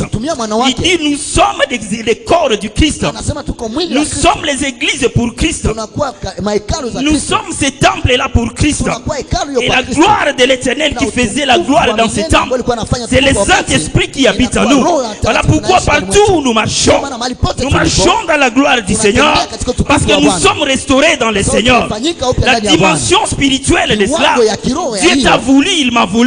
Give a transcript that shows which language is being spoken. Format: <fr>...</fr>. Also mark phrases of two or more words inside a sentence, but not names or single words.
<sw>alitumia mwana</sw> <fr>Il</fr> <sw>wake.</sw> <fr>dit, nous sommes les corps du Christ.</fr> <sw>Anasema tuko mwili wa</sw> <fr>Nous</fr> <sw>Kristo,</sw> <fr>sommes les églises pour Christ.</fr> <sw>tunakuwa mahekalu za</sw> <fr>Nous</fr> <sw>Kristo,</sw> <fr>sommes ces temples-là pour Christ.</fr> <sw>tunakuwa hekalu hiyo</sw> <fr>Et</fr> <sw>kwa</sw> <fr>la</fr> <sw>Kristo.</sw> <fr>gloire de l'éternel qui faisait la gloire dans ces temples, c'est le Saint-Esprit qui habite en nous. Voilà pourquoi partout où nous marchons dans la gloire du Seigneur, parce que nous sommes restaurés dans le Seigneur. La dimension spirituelle de cela, Dieu t'a voulu, il m'a voulu.</fr>